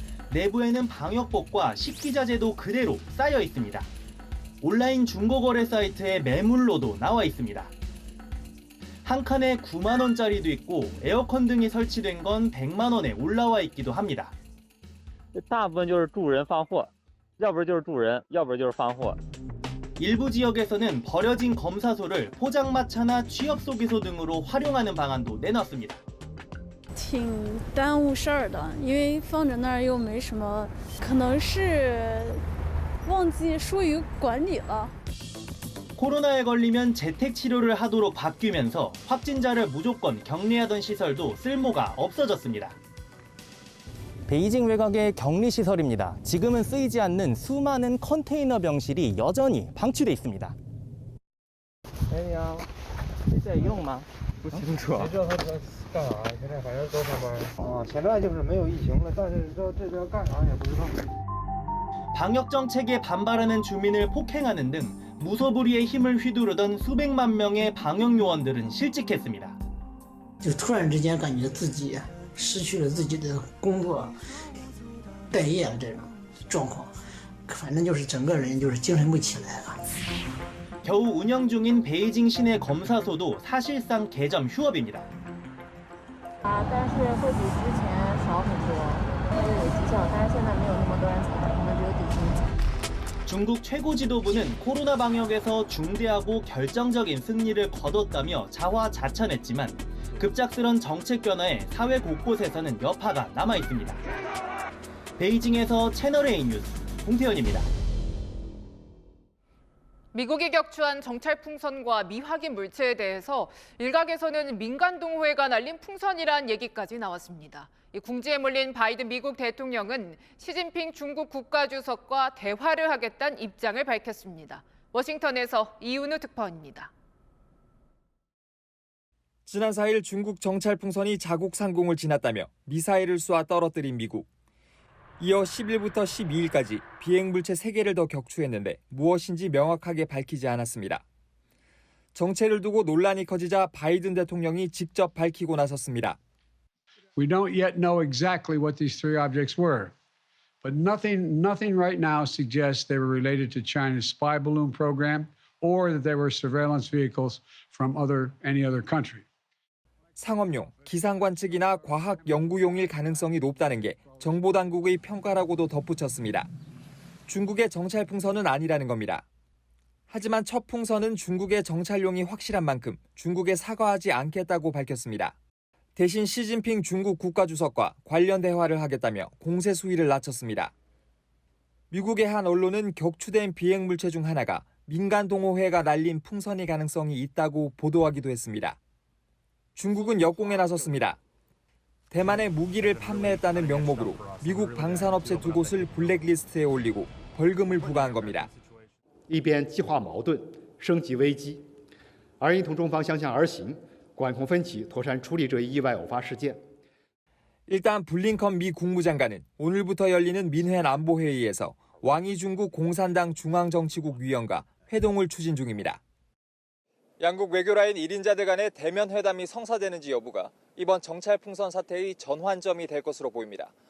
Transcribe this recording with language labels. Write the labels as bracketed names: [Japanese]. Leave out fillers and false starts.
[Korean] 내부에는 방역복과 식기자재도 그대로 쌓여 있습니다. 온라인 중고거래 사이트의 매물로도 나와 있습니다. 한 칸에 9만 원짜리도 있고 에어컨 등이 설치된 건 100만 원에 올라와 있기도 합니다. [Chinese] 大部分就是助人放货，要不就是助人，要不就是放货。 [Korean] 일부 지역에서는 버려진 검사소를 포장마차나 취업소개소 등으로 활용하는 방안도 내놨습니다. [Chinese] 挺耽误事儿的，因为放着那儿又没什么，可能是忘记疏于管理了。 [Korean] 코로나에 걸리면 재택 치료를 하도록 바뀌면서 확진자를 무조건 격리하던 시설도 쓸모가 없어졌습니다. 베이징 외곽의 격리시설입니다. 지금은 쓰이지 않는 수많은 컨테이너 병실이 여전히 방치돼 있습니다. [Chinese] 不清楚啊。谁知道他干啥？现在反正都上班。现在就是没有疫情了，但是这边干啥也不知道。 [Korean] 방역 정책에 반발하는 주민을 폭행하는 등 무소불위의 힘을 휘두르던 수백만 명의 방역 요원들은 실직했습니다. [Chinese] 就突然之间感觉自己失去了自己的工作、待业这种状况，反正就是整个人就是精神不起来了。 [Korean] 겨우 운영 중인 베이징 시내 검사소도 사실상 개점 휴업입니다. [Chinese] 但是会比之前少很多，因为有绩效，但是现在没有那么多人参加，可能只有底薪。 [Korean] 중국 최고 지도부는 코로나 방역에서 중대하고 결정적인 승리를 거뒀다며 자화자찬했지만 급작스런 정책 변화에 사회 곳곳에서는 여파가 남아 있습니다. 베이징에서 채널A 뉴스 홍태현입니다. 미국이 격추한 정찰 풍선과 미확인 물체에 대해서 일각에서는 민간 동호회가 날린 풍선이란 얘기까지 나왔습니다. 이 궁지에 몰린 바이든 미국 대통령은 시진핑 중국 국가주석과 대화를 하겠다는 입장을 밝혔습니다. 워싱턴에서 이윤우 특파원입니다. 지난 4일 중국 정찰 풍선이 자국 상공을 지났다며 미사일을 쏘아 떨어뜨린 미국. 이어 10일부터 12일까지 비행 물체 3개를 더 격추했는데 무엇인지 명확하게 밝히지 않았습니다. 정체를 두고 논란이 커지자 바이든 대통령이 직접 밝히고 나섰습니다. [English] We don't yet know exactly what these three objects were, but nothing right now suggests they were related to China's spy balloon program or that they were surveillance vehicles from any other country. [Korean] 상업용, 기상관측이나 과학 연구용일 가능성이 높다는 게 정보당국의 평가라고도 덧붙였습니다. 중국의 정찰 풍선은 아니라는 겁니다. 하지만 첫 풍선은 중국의 정찰용이 확실한 만큼 중국에 사과하지 않겠다고 밝혔습니다. 대신 시진핑 중국 국가주석과 관련 대화를 하겠다며 공세 수위를 낮췄습니다. 미국의 한 언론은 격추된 비행 물체 중 하나가 민간 동호회가 날린 풍선의 가능성이 있다고 보도하기도 했습니다. 중국은 역공에 나섰습니다. 대만에 무기를 판매했다는 명목으로 미국 방산업체 2곳을 블랙리스트에 올리고 벌금을 부과한 겁니다. [Chinese] 一边激化矛盾，升级危机，而一同中方相向而行，管控分歧，妥善处理这一意外偶发事件。 [Korean] 일단 블링컨 미 국무장관은 오늘부터 열리는 민회 안보회의에서 왕이 중국 공산당 중앙정치국 위원과 회동을 추진 중입니다. 양국 외교라인 1인자들 간의 대면 회담이 성사되는지 여부가 이번 정찰 풍선 사태의 전환점이 될 것으로 보입니다.